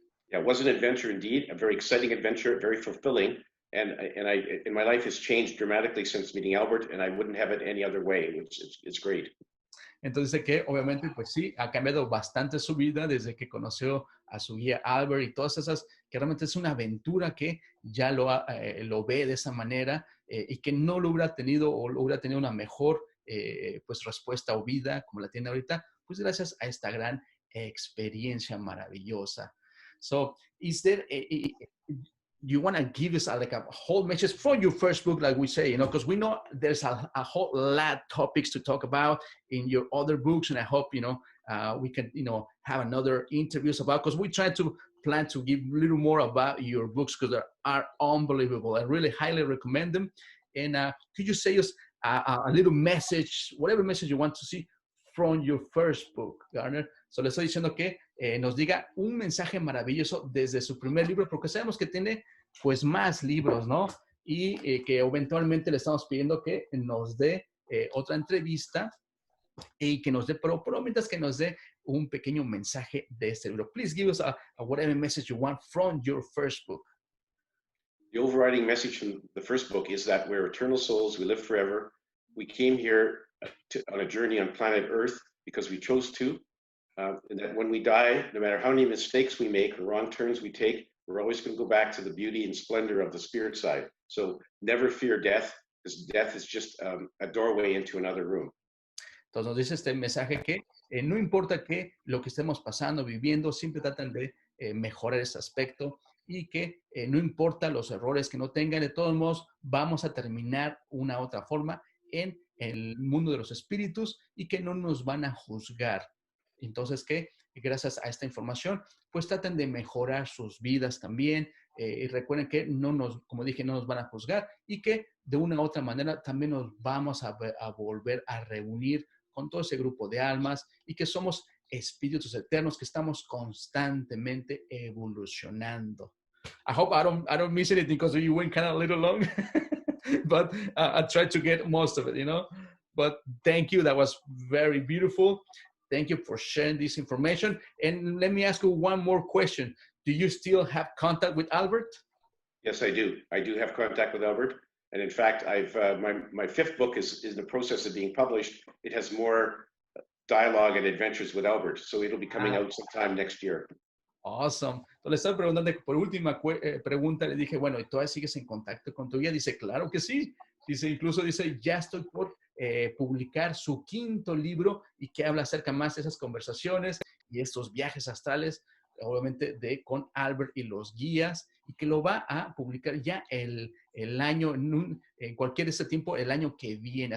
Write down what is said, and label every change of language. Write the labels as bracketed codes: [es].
[en] Yeah, it was an adventure indeed, a very exciting adventure, very fulfilling. And my life has changed dramatically since meeting Albert, and I wouldn't have it any other way. It's great. [es] Entonces dice que obviamente pues sí, ha cambiado bastante su vida desde que conoció a su guía Albert y todas esas, que realmente es una aventura que ya lo ve de esa manera y que no lo hubiera tenido o lo hubiera tenido una mejor pues respuesta o vida como la tiene ahorita, pues gracias a esta gran experiencia maravillosa. [en] So, is there you want to give us like a whole message from your first book, like we say, you know, because we know there's a whole lot of topics to talk about in your other books. And I hope, you know, we can, you know, have another interviews about, because we try to plan to give a little more about your books because they are unbelievable. I really highly recommend them. And could you say us a little message, whatever message you want to see from your first book, Garnet? [es] So le estoy diciendo que nos diga un mensaje maravilloso desde su primer libro, porque sabemos que tiene pues más libros, ¿no? y que eventualmente le estamos pidiendo que nos dé otra entrevista y que nos dé, pero mientras que nos dé un pequeño mensaje de este libro. [en] Please give us a whatever message you want from your first book. The overriding message from the first book is that we're eternal souls, we live forever. We came here on a journey on planet Earth because we chose to. And that when we die, no matter how many mistakes we make or wrong turns we take, we're always going to go back to the beauty and splendor of the spirit side. So never fear death, because death is just a doorway into another room. [es] Entonces nos dice este mensaje que no importa que lo que estemos pasando, viviendo, siempre tratan de mejorar ese aspecto y que no importa los errores que no tengan, de todos modos vamos a terminar una otra forma en el mundo de los espíritus y que no nos van a juzgar. Entonces que gracias a esta información pues traten de mejorar sus vidas también y recuerden que como dije, no nos van a juzgar y que de una u otra manera también nos vamos a volver a reunir con todo ese grupo de almas y que somos espíritus eternos que estamos constantemente evolucionando. [en] I hope I don't miss anything because you went kind of a little long, but I tried to get most of it, you know. But thank you. That was very beautiful. Thank you for sharing this information. And let me ask you one more question. Do you still have contact with Albert? Yes, I do. I do have contact with Albert. And in fact, I've my fifth book is in the process of being published. It has more dialogue and adventures with Albert. So it'll be coming out sometime next year. Awesome. [es] Entonces le estaba preguntando, por última pregunta, le dije, bueno, ¿y todavía sigues en contacto con tu guía? Dice, claro que sí. Dice, incluso dice, ya estoy por publicar su quinto libro y que habla acerca más de esas conversaciones y estos viajes astrales, obviamente con Albert y los guías, y que lo va a publicar ya el año, en cualquier ese tiempo, el año que viene.